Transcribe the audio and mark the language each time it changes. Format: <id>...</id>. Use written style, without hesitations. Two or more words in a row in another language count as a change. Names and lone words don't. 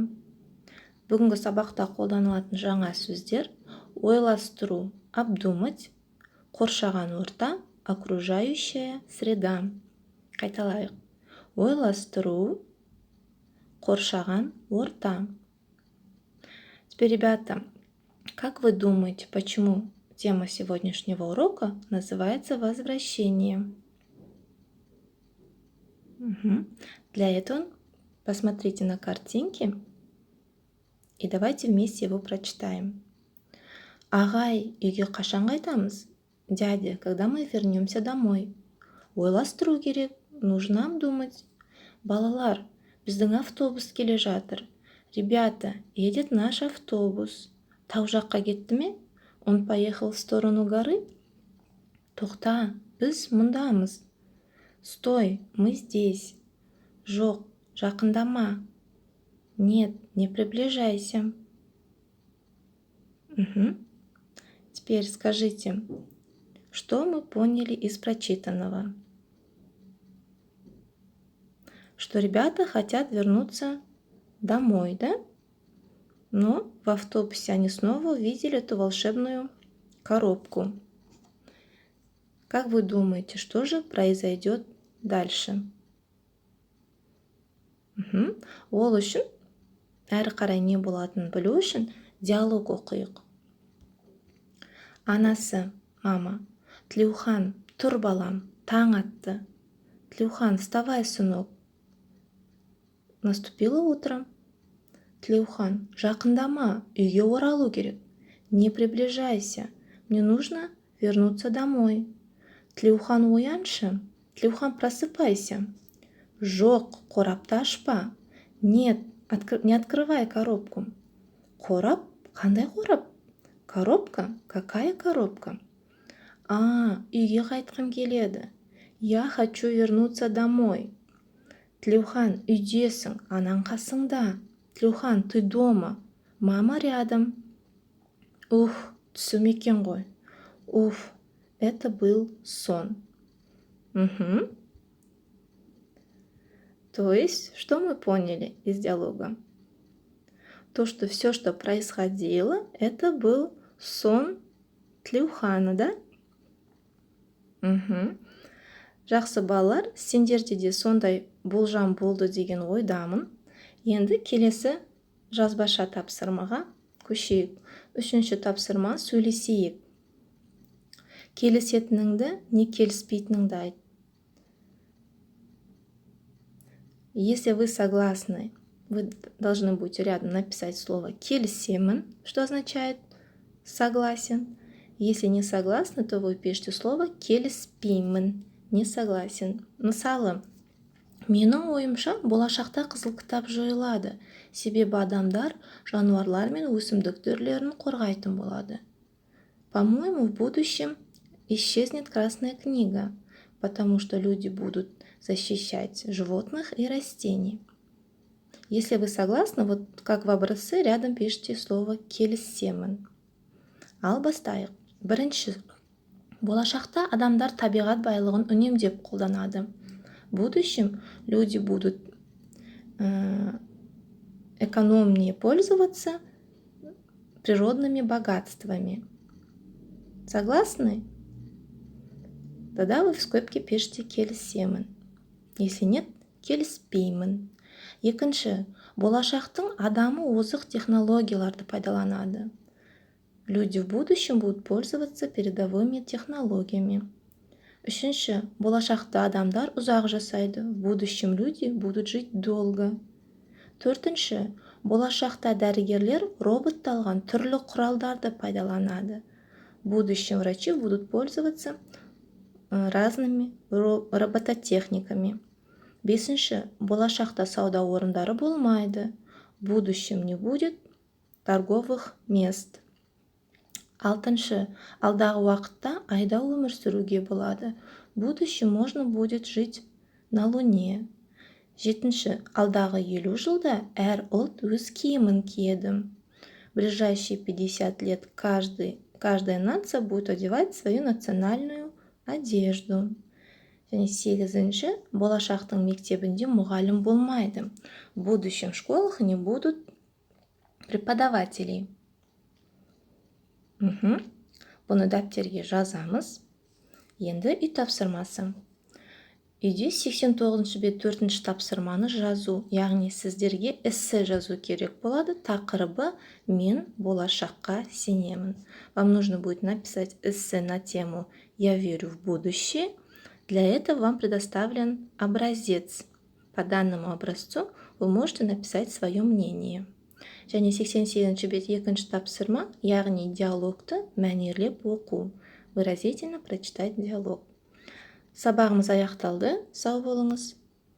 <kk>Бүгінгі сабақта қолданылатын жаңа сөздер: ойластыру, обдумать, қоршаған орта,</kk> <ru>окружающая среда.</ru> <kk>Қайталайық: ойластыру, қоршаған орта.</kk> <ru>Теперь, ребята, как вы думаете, почему тема сегодняшнего урока называется возвращение? Для этого посмотрите на картинки и давайте вместе его прочитаем.</ru> <kk>Ағай, үйге қашан қайтамыз?</kk> <ru>Дядя, когда мы вернемся домой?</ru> <kk>Ойластыру керек,</kk> <ru>нужно обдумать.</ru> <kk>Балалар, біздің автобус келе жатыр.</kk> <ru>Ребята, едет наш автобус.</ru> <kk>Тау жаққа кетті ме?</kk> <ru>Он поехал в сторону горы?</ru> <kk>Тоқта, біз мұндамыз.</kk> <ru>Стой, мы здесь.</ru> <kk>Жоқ, жақындама.</kk> <ru>Нет, не приближайся. Теперь скажите, что мы поняли из прочитанного? Что ребята хотят вернуться домой, да? Но в автобусе они снова увидели эту волшебную коробку. Как вы думаете, что же произойдет дальше?</ru> <kk>Ол үшін, әрі қарай не болатынын білу үшін диалог оқиық. Анасы: мама, Тлеухан, тұр балам, таң атты. Тлеухан,</kk> <ru>вставай, сынок. Наступило утро.</ru> <kk>Тлеухан, жақындама, үйге оралу керек.</kk> <ru>Не приближайся, мне нужно вернуться домой.</ru> <kk>Тлеухан, ояншы. Тлеухан, просыпайся. Жоқ, қорапты ашпа.</kk> <ru>Нет, не открывай коробку.</ru> <kk>Қорап? Қандай қорап? Коробка?</kk> <ru>Какая коробка?</ru> <kk>Үйге қайтқым келеді.</kk> <ru>Я хочу вернуться домой.</ru> <kk>Тлеухан, үйдесің, анаң қасыңда. Тлеухан,</kk> <ru>ты дома. Мама рядом.</ru> <kk>Түсім екен ғой.</kk> <ru>Это был сон. То есть, что мы поняли из диалога? То, что все, что происходило, это был сон Тлеухана, да?</ru> <kk>Жақсы балалар, сендерде де сондай болжам болды деген ойдамын. Енді келесі жазбаша тапсырмаға көшейік. Үшінші тапсырма: сөйлесейік. Келісетініңді, не келіспейтініңді айт.</kk> <ru>Если вы согласны, вы должны будете рядом написать слово «келісемін», что означает «согласен». Если не согласны, то вы пишете слово «келіспеймін», не согласен.</ru> <kk>Мысалы, менің ойымша, болашақта қызыл кітап жойылады, себебі адамдар жануарлар мен өсімдік түрлерін қорғайтын болады.</kk> <ru>По-моему, в будущем исчезнет Красная книга, потому что люди будут защищать животных и растений. Если вы согласны, вот как в образце рядом пишите слово «келісемін».</ru> <kk>Ал бастайық. Бірінші, болашақта адамдар табиғат байлығын үнемдеп қолданады.</kk> <ru>В будущем люди будут экономнее пользоваться природными богатствами. Согласны? Тогда вы в скобке пишите «келісемін». Если нет, «келіспеймін».</ru> <kk>Екінші, болашақтың адамы озық технологияларды пайдаланады.</kk> <ru>Люди в будущем будут пользоваться передовыми технологиями.</ru> <kk>Үшінші, болашақта адамдар ұзақ жасайды.</kk> <ru>В будущем люди будут жить долго.</ru> <kk>Төртінші, болашақта дәрігерлер роботталған түрлі құралдарды пайдаланады.</kk> <ru>В будущем врачи будут пользоваться разными робототехниками.</ru> <kk>Бесінші, болашақта сауда орындары болмайды.</kk> <ru>В будущем не будет торговых мест.</ru> <kk>Алтыншы, алдағы уақытта айда өмір сүруге болады.</kk> <ru>В будущем можно будет жить на Луне.</ru> <kk>Жетінші, алдағы 50 жылда әр ұлт өз киімін киеді.</kk> <ru>В ближайшие 50 лет каждая нация будет одевать свою национальную одежду.</ru> <kk>Және 8-ші, болашақтың мектебінде мұғалім болмайды.</kk> <ru>В будущем школах не будут преподавателей.</ru> <kk>Бұны дәптерге жазамыз. Енді үй тапсырмасы. Үйде 89-ші бет 4-ші тапсырманы жазу, яғни сіздерге эссе жазу керек болады. Тақырыбы «Мен болашаққа сенемін».</kk> <ru>Вам нужно будет написать эссе на тему «Я верю в будущее». Для этого вам предоставлен образец. По данному образцу вы можете написать свое мнение.</ru> <kk>Және 88-ші бет 2-ші тапсырма, яғни диалогты мәнерлеп оқу.</kk> <ru>Выразительно прочитать диалог.</ru> <kk>Сабағымыз аяқталды. Сау болыңыз.</kk>